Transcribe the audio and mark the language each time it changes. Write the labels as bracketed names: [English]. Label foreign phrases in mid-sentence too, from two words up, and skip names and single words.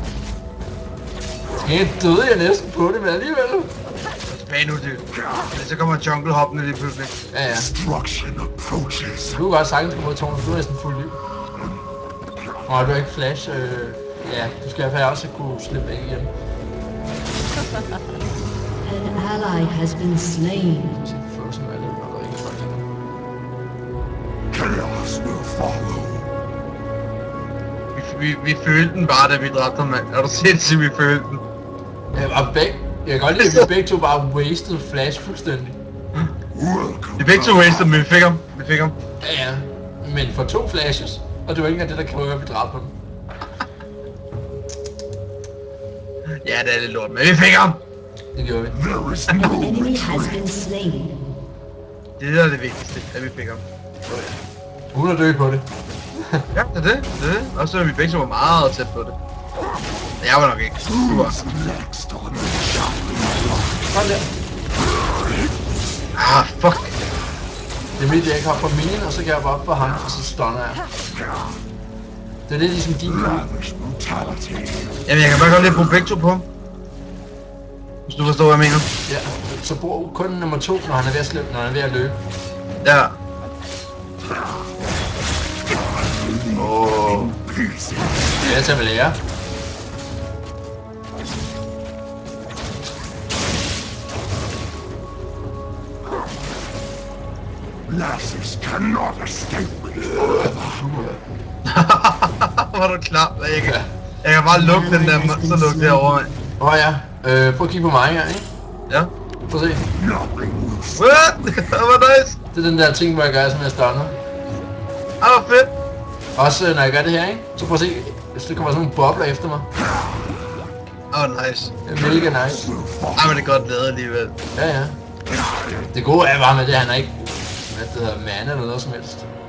[Danish] Jeg døde jeg næsten på det, men alligevel. Tilbage nu, dude. Så kommer jungle hoppende lige pludselig. Ja, ja. [English] Destruction approaches. [Danish] Du kunne godt sagtens komme ud af tårnet, du er næsten fuld liv. Og du har ikke flash, ja, du skal i hvert fald også kunne slippe væk igen. [English] An ally has been slain. [Danish] Så Frozen er lidt nok ikke for det. [English] Chaos will follow. [Danish] Vi følte den bare, da vi dræbte ham, mand. Er du sindssygt, vi følte den? Jeg kan godt lide, at vi begge to bare [English] wasted flash [Danish] fuldstændig. [English] Welcome. [Danish] Vi begge to wasted, men vi fik ham. Ja, ja. Men for 2 flashes. Og det var ikke engang det, der kræver, at vi dræbte ham. Ja, det er lidt lort, men vi fik ham. Det gjorde vi. [English] There is An no enemy has been slain. [Danish] Det er det, der er det vigtigste, at vi fik ham. Uden at dø på det. Ja, det er det. Og så er vi begge to meget tæt på det. Jeg var nok ikke. Du var. [English] who's next on the chopping block. [Danish] Sådan der. Ah, fuck. Det er mit, jeg ikke har på minen, og så kan jeg bare op for ham, og så stunner jeg. Det er lidt ligesom din kamp. [English] Lavish brutality. [Danish] Jamen, jeg kan bare godt lide at bruge begge to på ham. Hvis du forstår, hvad jeg mener. Ja, så brug kun nummer 2, når han er ved at slippe, når han er ved at løbe. Ja. [English] Pieces. [Danish] Det er jeg til at lære. [English] Nasus cannot escape me forever. [Danish] Var du klar? Jeg kan bare lukke den der, så lukke det over, mand. Ja, prøv at kigge på mig her, ikke? Ja. Prøv at se. [English] Nothing will stop. What? [Danish] Det var nice. Det er den der ting, hvor jeg gør, som jeg stunner. Ah, hvor fedt. Også når jeg gør det her, ikke? Så prøv at se, hvis der kommer sådan nogle bobler efter mig. Nice. Det er mega nice. Ej, men det er godt lavet alligevel. Ja, ja. Det gode er bare med det, han er ikke, hvad det hedder, mana eller noget som helst.